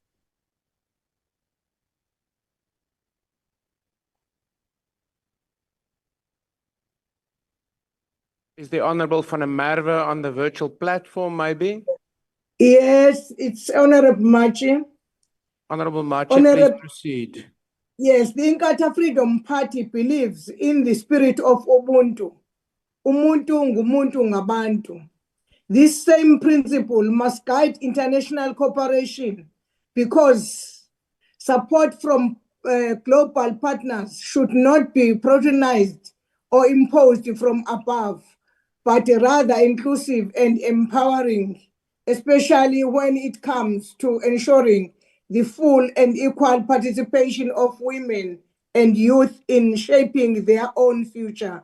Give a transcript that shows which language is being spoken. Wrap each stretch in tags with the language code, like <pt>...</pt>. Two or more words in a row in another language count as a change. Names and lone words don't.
<en>Is the Honorable Van der Merwe on the virtual platform, maybe? Yes, it's Honorable Machi. Honorable Machi, please proceed. Yes, the Inkatha Freedom Party believes in the spirit of Ubuntu.</en> <zu>Umuntu ngumuntu ngabantu.</zu> <en>This same principle must guide international cooperation because support from global partners should not be patronized or imposed from above, but rather inclusive and empowering, especially when it comes to ensuring the full and equal participation of women and youth in shaping their own future.</en>